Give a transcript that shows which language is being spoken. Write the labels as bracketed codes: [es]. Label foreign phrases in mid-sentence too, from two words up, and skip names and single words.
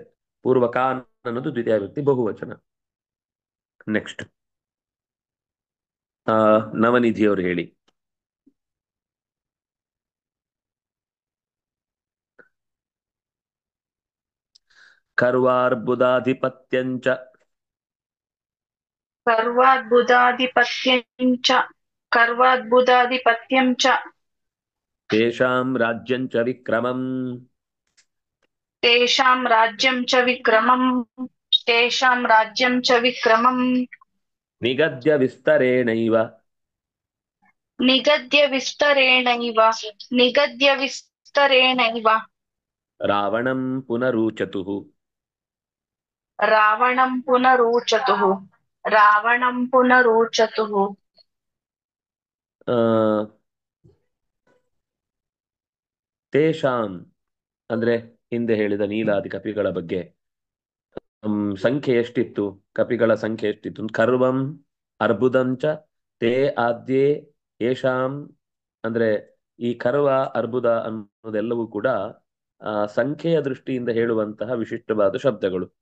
[kn] ಪೂರ್ವಕ ಅನ್ನೋದು ದ್ವಿತೀಯ ವ್ಯಕ್ತಿ ಬಹುವಚನ. ನೆಕ್ಸ್ಟ್ ನವನಿಧಿ ಅವರು ಹೇಳಿ. [sa] ಕರ್ವಾರ್ಬುದಾಧಿಪತ್ಯಂಚ कर्वाद्बुदाधिपत्यञ्च कर्वाद्बुदाधिपत्यं च ತೇಷಾಂ ರಾಜ್ಯಂಚ ವಿಕ್ರಮಂ तेषां राज्यं च विक्रमम् तेषां राज्यं च विक्रमम् ನಿಗದ್ಯ ವಿಸ್ತರೇಣೈವ निगद्य विस्तरेणैव निगद्य विस्तरेणैव ರಾವಣಂ ಪುನರೂಚತುಃ. रावणं पुनरोचतुः रावणं पुनरोचतुः [kn] ಆ ತೇಷಾಂ ಅಂದ್ರೆ ಹಿಂದೆ ಹೇಳಿದ ನೀಲಾದಿ ಕಪಿಗಳ ಬಗ್ಗೆ ಸಂಖ್ಯೆ ಎಷ್ಟಿತ್ತು, ಕಪಿಗಳ ಸಂಖ್ಯೆ ಎಷ್ಟಿತ್ತು. [sa] ಕರ್ವಂ ಅರ್ಬುದಂಚ ತೇ ಆದ್ಯೇ ಯೇಷಾಂ [kn] ಅಂದ್ರೆ ಈ ಕರ್ವ ಅರ್ಬುದ ಅನ್ನೋದೆಲ್ಲವೂ ಕೂಡ ಸಂಖ್ಯೆಯ ದೃಷ್ಟಿಯಿಂದ ಹೇಳುವಂತಹ ವಿಶಿಷ್ಟವಾದ ಶಬ್ದಗಳು.